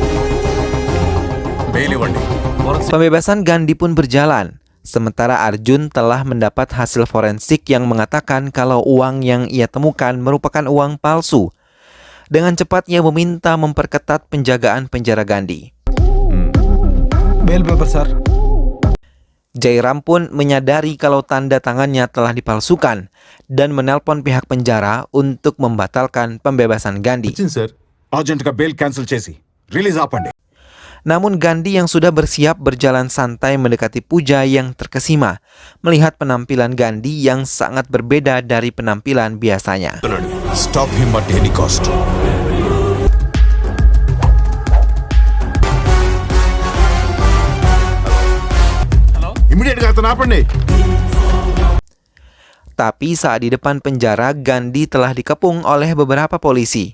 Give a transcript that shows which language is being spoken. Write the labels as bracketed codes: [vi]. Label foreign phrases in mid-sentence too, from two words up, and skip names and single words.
[id] Pembebasan Gandhi pun berjalan, sementara Arjun telah mendapat hasil forensik yang mengatakan kalau uang yang ia temukan merupakan uang palsu. Dengan cepat ia meminta memperketat penjagaan penjara Gandhi. [en] Bail paper, sir. [id] Jairam pun menyadari kalau tanda tangannya telah dipalsukan dan menelpon pihak penjara untuk membatalkan pembebasan Gandhi. [te] సార్ అర్జెంట్ గా [en] bail cancel [te] చేసి రిలీజ్ ఆపండి. [id] Namun Gandhi yang sudah bersiap berjalan santai mendekati Pooja yang terkesima melihat penampilan Gandhi yang sangat berbeda dari penampilan biasanya. [en] Stop him at any cost. [te] ఇమీడియట్ గా అతను ఆపండి. [id] Tapi saat di depan penjara, Gandhi telah dikepung oleh beberapa polisi.